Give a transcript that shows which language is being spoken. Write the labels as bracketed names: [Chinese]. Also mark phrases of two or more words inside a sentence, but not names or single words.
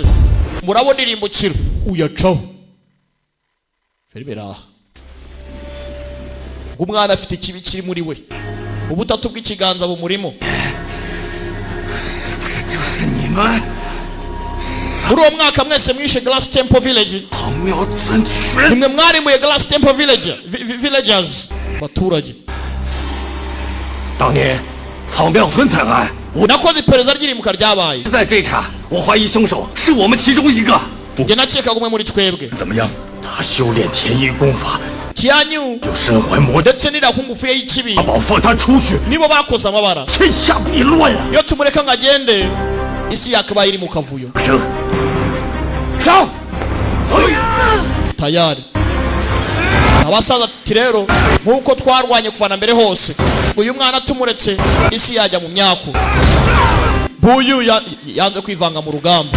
[Kinyarwanda] Murabona irimbukiro uyacaho. Feribera umwana afite ikibi kiri muri we. Ubutatu bw'ikiganza bumurimo. Muri uwo mwaka mwese mwishe Glass Temple Village. Nimwe mwarimbuye Glass Temple Village villagers baturage. [Chinese] 当年草庙村惨案，我 [Kinyarwanda] nakoze iperereza ry'irimuka ryabaye. [Chinese] 在追查，我怀疑凶手是我们其中一个。 [Kinyarwanda] Nge nakeka umwe muri twebwe. [Chinese] 怎么样？他修炼天意功法， Tianyu 有身怀魔 [Kinyarwanda] ndetse n'irakungufu ye y'ikibi. [Chinese] 宝放他出去， [Kinyarwanda] nibo bakoze amabara. [Chinese] 天下必乱呀！ [Kinyarwanda] Iyo tumureka ngo agende isi yakabaye iri mu kavuyo. [Chinese] 生，上！ [Kinyarwanda] Tayari. Abasaza tirero nkuko twarwanye kuvana mbere hose. Uyu mwana tumuretse isi yajya mu myako. Buyu yanze kwivanga mu rugamba.